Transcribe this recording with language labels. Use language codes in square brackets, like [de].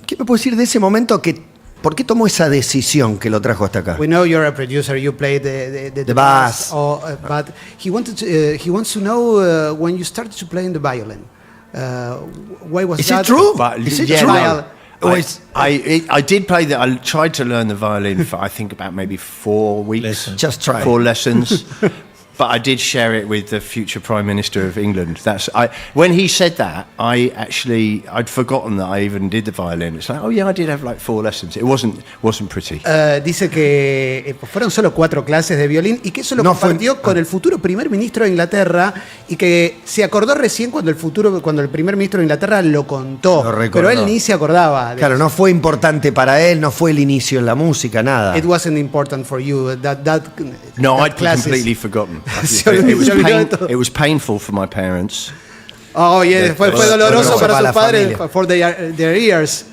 [es] ¿Qué me puede decir de ese momento ¿por qué tomó esa decisión que lo trajo hasta acá? [en] We know you're a producer. You play the bass. But he wants to know when you started to play in the violin. Why was that? Is it true? Is it true? No. I did play that. I tried to learn the violin for I think about maybe 4 weeks. Lessons. Just try. 4 lessons. But I did share it with the future Prime Minister of England. When he said that, I'd forgotten that I even did the violin. It's like, oh yeah, I did have like 4 lessons. It wasn't pretty. [es] Dice que fueron solo 4 clases de violín y que eso lo compartió con el futuro primer ministro de Inglaterra y que se acordó recién cuando el primer ministro de Inglaterra lo contó. Pero él ni se acordaba. Claro, no fue importante para él, no fue el inicio en la música, nada. [en] It wasn't important for you. No, I'd completely forgotten. It was painful for my parents. [es] Oh, yeah, fue doloroso para sus padres, [en] for their ears.